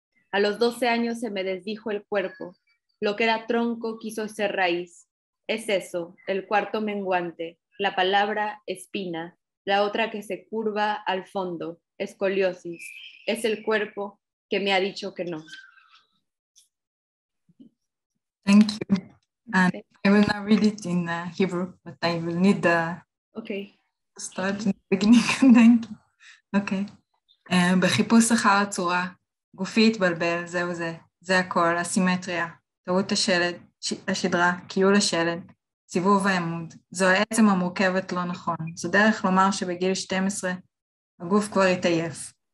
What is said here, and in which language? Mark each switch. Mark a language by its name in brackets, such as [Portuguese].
[Spanish] A los 12 años se me desdijo el cuerpo. Lo que era tronco quiso ser raíz. Es eso, el cuarto menguante, la palabra espina, la otra que se curva al fondo, escoliosis. Es el cuerpo que me ha dicho que no. [English] Thank you. And I will not read it in Hebrew, but I will need the start in the beginning. Thank you. Okay. [Hebrew] בחיפוש אחר הצורה, גופי התבלבל, זהו זה. זה הכל, הסימטריה, טעות השדרה, קיול השלד, סיבוב העמוד. זו העצם המורכבת לא נכון. זו דרך לומר שבגיל 12 הגוף כבר התעייף.